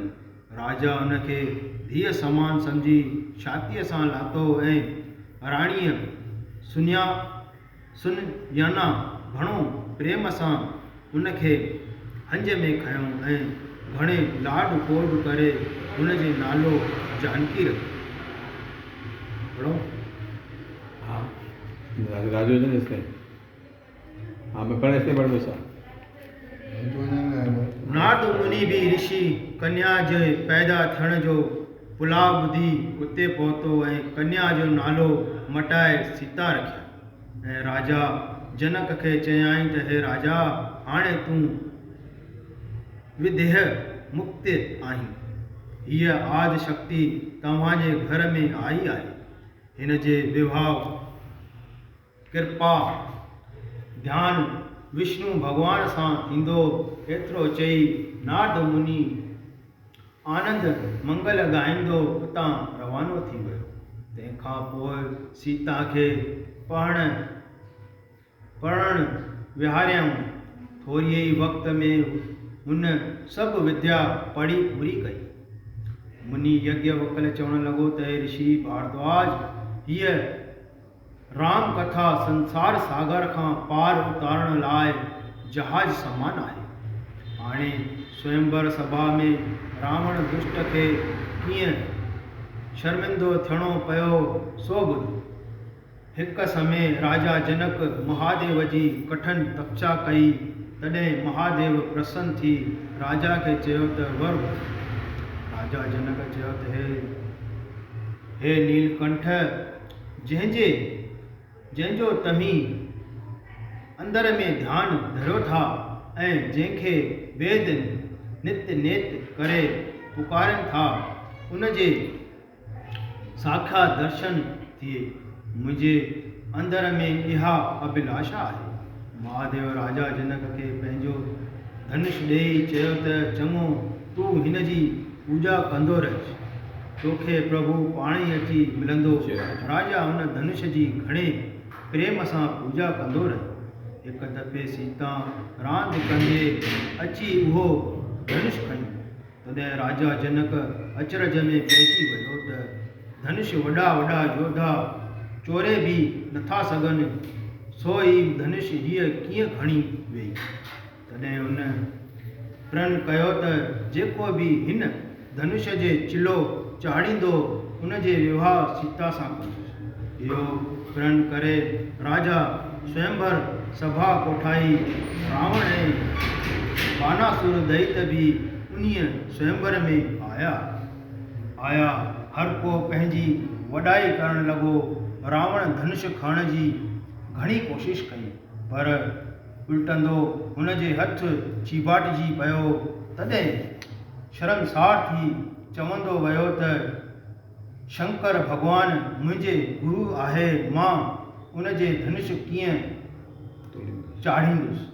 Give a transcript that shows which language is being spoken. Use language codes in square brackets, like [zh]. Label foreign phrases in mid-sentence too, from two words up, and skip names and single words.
[sd] राजा उनखे धीअ समान सम्झी छातीअ सां लाथो ऐं राणीअ सुनयाना घणो प्रेम सां उनखे हंज में खयों ऐं घणे लाड कोड करे हुनजे नालो जानकी रखियो। हाँ राजू ने इसने हाँ मैं पढ़े इसने पढ़ बेसा नाद मुनि भी ऋषि कन्या जे पैदा थियण जो पुला ॿुधी उते पहुतो ऐं कन्या जो नालो मटाए सीता रखिया ऐं राजा जनक खे चयाईं त हे राजा, हाणे तूं विदेह मुक्त आहीं, हीअ आदि शक्ति तव्हांजे घर में आई आहे, हिन जे विवाह कृपा ध्यान विष्णु भगवान सां थींदो। एतिरो चई नारद मुनि आनंद मंगल ॻाईंदो उतां रवानो थी वियो। तंहिंखां पोइ सीता खे पढ़ण विहारियऊं। थोरी ई वक़्त में हुन सभु विद्या पढ़ी पूरी कई। मुनि यज्ञवल्क्य चवण लॻो त हे ऋषि भारद्वाज, हीअ राम कथा संसार सागर खां पार उतारण लाइ जहाज समान आहे। हाणे स्वयंवर सभा में रावण दुष्ट खे कीअं शर्मिंदो थियणो पियो सो ॿुध। हिकु समय राजा जनक महादेव जी कठिन तपस्या कई, तॾहिं महादेव प्रसन्न थी राजा खे चयो त वर। राजा जनक चयो त हे नीलकंठ, जंहिंजो तव्हीं अंदर में ध्यानु धरियो था ऐं जंहिंखे वेद नित्य नेत करे पुकारनि था, उनजे साक्षात दर्शन थिए। मुंहिंजे अंदर में इहा अभिलाषा आहे। महादेव राजा जनक खे पंहिंजो धनुष ॾेई चयो त चङो, तूं हिन जी पूजा कंदो रहिजी, तोखे प्रभु पाण ई अची मिलंदो। राजा हुन धनुष जी घणे प्रेम सां पूजा कंदो रहियो। हिकु दफ़े सीता रांदि कंदे अची उहो धनुष खणी। तॾहिं राजा जनक अचरज में पइजी वियो त धनुष वॾा वॾा योद्धा चोरे बि नथा सघनि, सो ई धनुष हीअ कीअं खणी वेई। तॾहिं हुन प्रण कयो त जेको बि हिन धनुष जे चिलो चाढ़ींदो, उनजे विवाह सीता सां कंदुसि। इहो प्रण करे राजा स्वयंवर सभा कोठाई। रावण ऐं बानासुर दैत बि उन्हीअ स्वयंवर में आया। हर को पंहिंजी वॾाई करण लॻो। रावण धनुष खणण जी घणी कोशिश कई, पर उल्टंदो हुनजे हथ चीबाटिजी पियो। तॾहिं शर्मसार थी चवंदो वियो त शंकर भॻवान मुंहिंजे गुरु आहे, मां उनजे धनुष कीअं चाढ़ींदुसि।